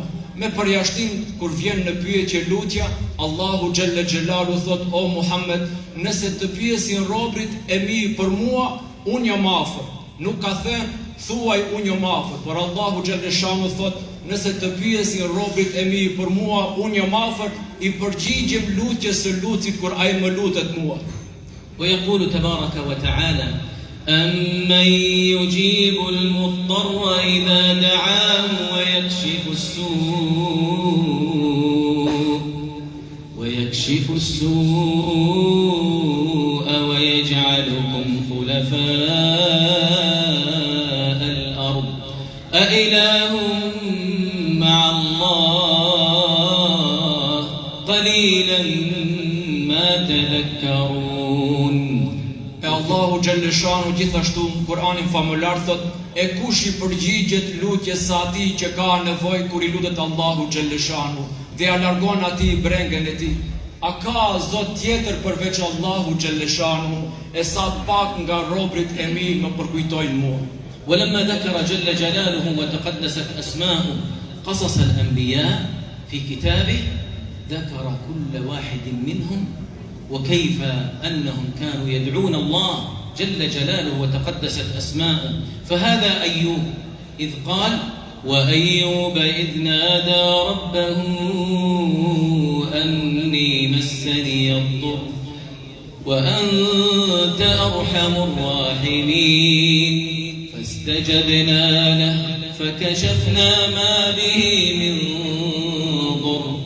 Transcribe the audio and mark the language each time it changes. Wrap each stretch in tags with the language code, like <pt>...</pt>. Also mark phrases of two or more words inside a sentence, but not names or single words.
<sq>Me përjashtim kur vjen në pyetje lutja,</sq> <ar>الله جل جلاله</ar> <sq>thot, o Muhammed, nëse të pyesin robrit e mi për mua, unë jam afër. Nuk ka thënë thuaj unë jam afër, por</sq> <ar>الله جل شأنه</ar> <sq>thot, nëse të pyesin robrit e mi për mua, unë jam afër, i përgjigjem lutjes së lutësit kur ai më lutet mua.</sq> <ar>ويقول تبارك وتعالى أمن يجيب المضطر إذا دعاه ويكشف السوء ويجعلكم خلفاء الأرض أإله مع الله قليلا ما تذكرون. الله جل شأنه</ar> <sq>gjithashtu në Kur'anin famëlar thot, e kush i përgjigjet lutjes së atij që ka nevojë kur i lutet Allahu xhalleshanu dhe ja largon atij brengën e tij. A ka zot tjetër përveç</sq> <ar>الله جل شأنه,</ar> <sq>e sa pak nga robrit e mi më përkujtojnë mua.</sq> <ar>ولما ذكر جل جلاله وتقدست أسماؤه قصص الأنبياء في كتابه ذكر كل واحد منهم وكيف أنهم كانوا يدعون الله جل جلاله وتقدست أسماؤه. فهذا أيوب إذ قال وأيوب إذ نادى ربه أني مسني الضر وأنت أرحم الراحمين فاستجبنا له فكشفنا ما به من ضر</ar>